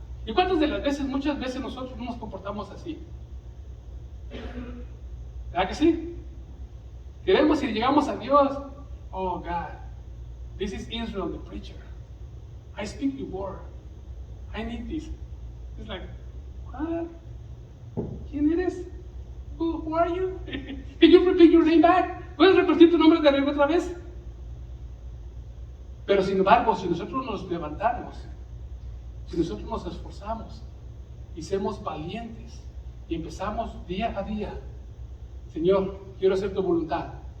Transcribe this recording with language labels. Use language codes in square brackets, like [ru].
[es] ¿Y cuántas de las veces, muchas veces nosotros no nos comportamos así? ¿Verdad que sí? Queremos y llegamos a Dios. [en] Oh God, this is Israel, the preacher. I speak your word. I need this. It's like, what? [es] ¿Quién eres? [en] Who are you? Can you repeat your name back? [es] ¿Puedes repetir tu nombre de nuevo otra vez? Pero sin embargo, si nosotros nos levantamos, si nosotros nos esforzamos y somos valientes y empezamos día a día, Señor, quiero hacer tu voluntad.